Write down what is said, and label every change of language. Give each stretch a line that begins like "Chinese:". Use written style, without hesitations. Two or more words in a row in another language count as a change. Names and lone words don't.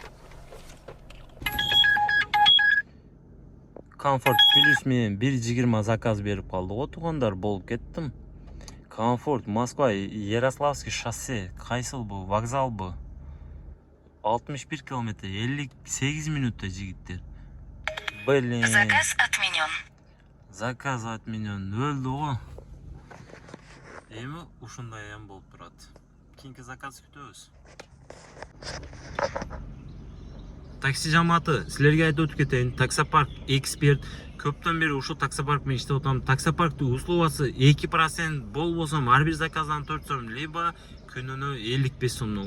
Kyrgyz: Комфорт плюс менен 1,20 заказ берип калды го туғандар, болуп кеттим. Комфорт Москва, Ярославский шоссе, кайсыл бу, вокзал бу? 61 километр, 58 минутта жигиттер. Блин.
Russian: Заказ отменен. Заказ отменен.
Kazakh: Өлді ғой.
Kyrgyz: эми ушундай эм болуп турат. Кийинки заказ күтөбүз. Такси жамааты, силерге айтып өтүп кетейин. Таксопарк эксперт көптөн бери ушул таксопарк менен иштеп атам. Таксопарктын услугасы 2% болбосо ар бир заказдан 4 сом, либо күнүнө 55 сомдон.